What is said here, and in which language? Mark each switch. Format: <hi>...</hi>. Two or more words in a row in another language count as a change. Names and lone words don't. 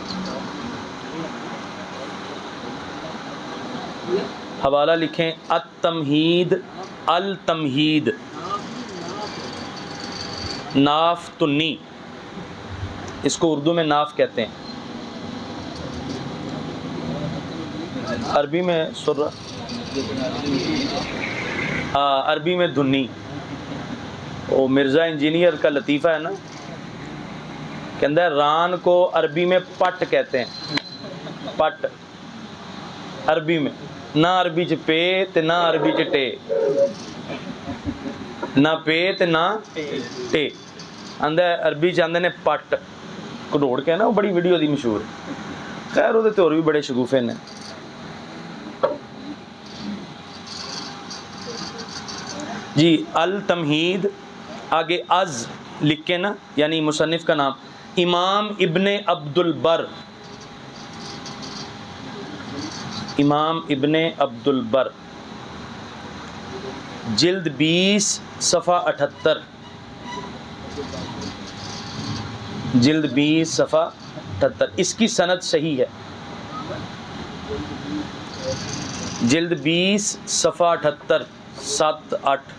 <ur>حوالہ لکھیں التمہید، التمہید ناف تنی، اس کو اردو میں ناف کہتے ہیں، عربی میں سرہ۔ عربی میں دھنی. وہ مرزا انجینئر کا لطیفہ ہے نا, کہتا ہے ران کو عربی میں پٹ کہتے ہیں.</ur> <pa>پٹ عربی میں, نہ عربی چ پے تے نہ عربی چ ٹے, نہ پے تے نہ ٹے. آندا عربی چ آندے نے پٹ. کھڈوڑ کے نا وہ بڑی ویڈیو دی مشہور. خیر وہ تے اور بھی بڑے شگوفے نے.</pa> <ur>جی التمہید آگے از لکھ کے نا, یعنی مصنف کا نام امام ابن عبد البر. امام ابن عبد البر, جلد 20 صفحہ 78. جلد 20 صفحہ 78. اس کی سند صحیح ہے. جلد 20 صفحہ 78 7-8.</ur>